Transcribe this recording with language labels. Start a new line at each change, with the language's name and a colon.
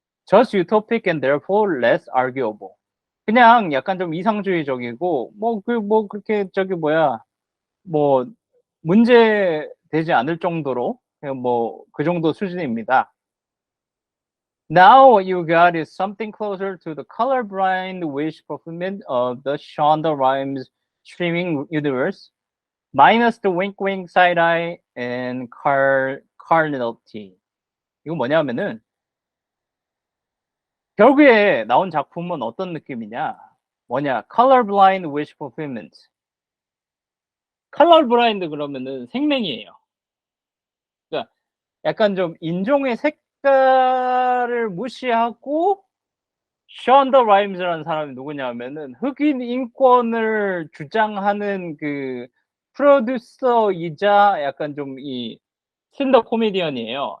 English: Just utopic and therefore less arguable.
Korean: 그냥 약간 좀 이상주의적이고 뭐 그렇게 저기 뭐 문제 되지 않을 정도로 뭐 그 정도 수준입니다.
English: Now what you got is something closer to the colorblind wish fulfillment of the Shonda Rhimes streaming universe, minus the wink wink side eye and carnality.
Korean: 이거 뭐냐면은 결국에 나온 작품은 어떤 느낌이냐? 뭐냐?
English: colorblind wish fulfillment.
Korean: colorblind 그러면은 생맹이에요. 그러니까 약간 좀 인종의 색깔을 무시하고 션더 라임즈라는 사람이 누구냐면은 흑인 인권을 주장하는 그 프로듀서이자 약간 좀 이 스탠드업 코미디언이에요.